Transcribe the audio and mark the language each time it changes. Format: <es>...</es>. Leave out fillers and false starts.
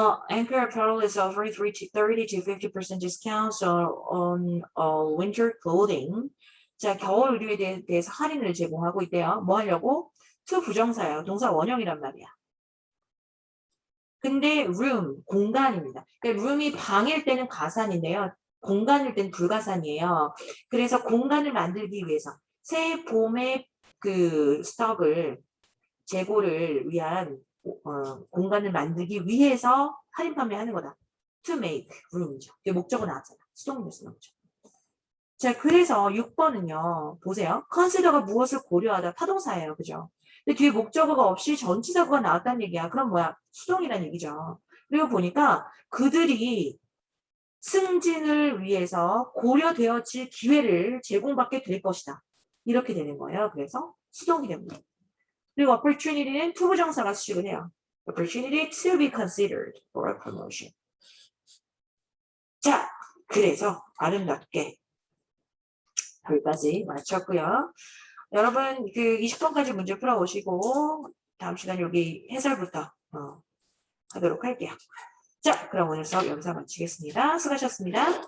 <en>Anchor Apparel is offering 30 to 50% discounts on all winter clothing.</en> <ko>자, 겨울 의류에 대해서 할인을 제공하고 있대요. 뭐 하려고? to 부정사예요. 동사 원형이란 말이야. 근데 room, 공간입니다. 그러니까 room이 방일 때는 가산인데요. 공간일 때는 불가산이에요. 그래서 공간을 만들기 위해서 새 봄의 그 스톡을 재고를 위한 공간을 만들기 위해서 할인 판매하는 거다.</ko> <en>To make room이죠.</en> <ko>이게 목적어 나왔잖아. 수동으로 쓰는 거죠. 자, 그래서 6번은요. 보세요. consider가 무엇을 고려하다 타동사예요. 그죠? 근데 뒤에 목적어가 없이 전치사구가 나왔다는 얘기야. 그럼 뭐야? 수동이라는 얘기죠. 그리고 보니까 그들이 승진을 위해서 고려되어질 기회를 제공받게 될 것이다. 이렇게 되는 거예요. 그래서 수동이 됩니다. 그리고 opportunity는 투부정사가 수식을 해요.</ko> <en>opportunity to be considered for a promotion.</en> <ko>자, 그래서 아름답게 여기까지 마쳤고요. 여러분 그 20번까지 문제 풀어오시고 다음 시간 여기 해설부터 하도록 할게요. 자, 그럼 오늘 수업 여기서 마치겠습니다. 수고하셨습니다.</ko>